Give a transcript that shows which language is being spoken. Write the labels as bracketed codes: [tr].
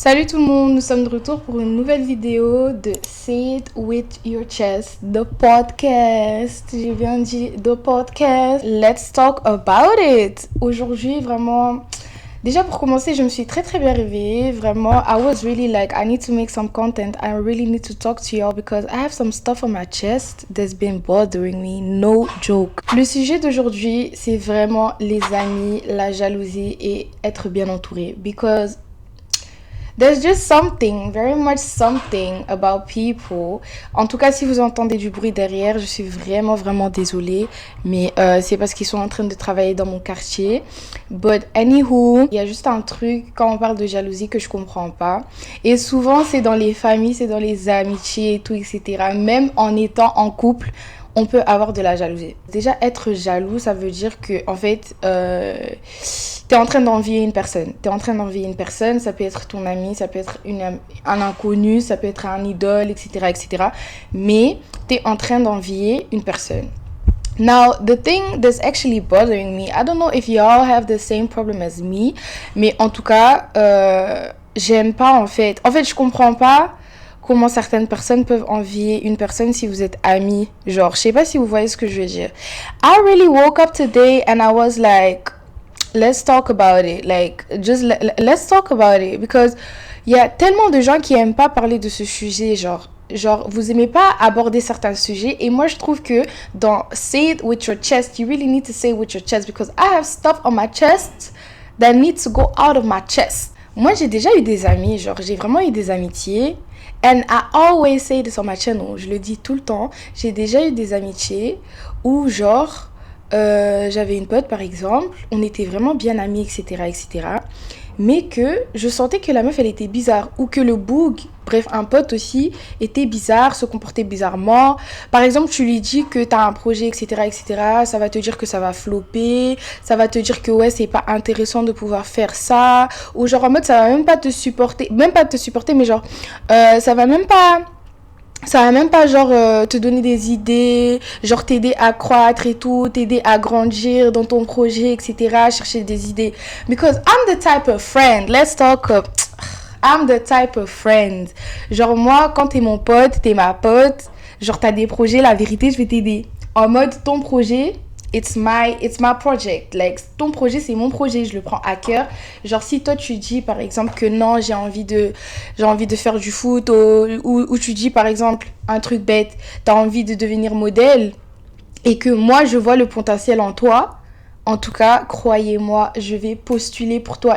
[fr] Salut tout le monde, nous sommes de retour pour une nouvelle vidéo de Say It With Your Chest, the podcast. J'ai bien dit [en] the podcast. Let's talk about it. [fr] Aujourd'hui, vraiment, déjà pour commencer, je me suis très bien réveillée. Vraiment, [en] I was really like, I need to make some content. I really need to talk to y'all because I have some stuff on my chest that's been bothering me. No joke. [fr] Le sujet d'aujourd'hui, c'est vraiment les amis, la jalousie et être bien entouré. [en] Because there's just something, very much something about people. [fr] En tout cas, si vous entendez du bruit derrière, je suis vraiment désolée. Mais c'est parce qu'ils sont en train de travailler dans mon quartier. [en] But anywho, [fr] il y a juste un truc quand on parle de jalousie que je comprends pas. Et souvent, c'est dans les familles, c'est dans les amitiés et tout, etc. Même en étant en couple, on peut avoir de la jalousie. Déjà, être jaloux, ça veut dire que, en fait, t'es en train d'envier une personne. Ça peut être ton ami, ça peut être un inconnu, ça peut être un idole, etc. Mais t'es en train d'envier une personne. [en] Now, the thing that's actually bothering me, I don't know if y'all have the same problem as me, [fr] mais en tout cas, j'aime pas, en fait. En fait, je comprends pas comment certaines personnes peuvent envier une personne si vous êtes amis. Genre, je sais pas si vous voyez ce que je veux dire. [en] I really woke up today and I was like, let's talk about it. Like, just let's talk about it. Because [fr] il y a tellement de gens qui aiment pas parler de ce sujet, genre, vous aimez pas aborder certains sujets. Et moi, je trouve que dans Say It With Your Chest, [en] you really need to say it with your chest. Because I have stuff on my chest that needs to go out of my chest. [fr] Moi, j'ai déjà eu des amis, genre, j'ai vraiment eu des amitiés. [en] And I always say this on my channel, [fr] je le dis tout le temps. J'ai déjà eu des amitiés où, genre, j'avais une pote par exemple, on était vraiment bien amis, etc. Mais que je sentais que la meuf, elle était bizarre. Ou que le boug, bref, un pote aussi, était bizarre, se comportait bizarrement. Par exemple, tu lui dis que t'as un projet, etc. Ça va te dire que ça va flopper. Ça va te dire que ouais, c'est pas intéressant de pouvoir faire ça. Ou genre en mode, ça va même pas te supporter. Même pas te supporter, mais genre, ça va même pas genre te donner des idées, genre t'aider à croître et tout, t'aider à grandir dans ton projet, etc. Chercher des idées. [en] Because I'm the type of friend, let's talk up. I'm the type of friend. [fr] Genre moi, quand t'es mon pote, t'es ma pote, genre t'as des projets, la vérité, je vais t'aider. En mode, ton projet, [en] it's my project. Like, [fr] ton projet, c'est mon projet, je le prends à cœur. Genre, si toi, tu dis, par exemple, que non, j'ai envie de faire du foot, ou tu dis, par exemple, un truc bête, t'as envie de devenir modèle, et que moi, je vois le potentiel en toi, en tout cas, croyez-moi, je vais postuler pour toi.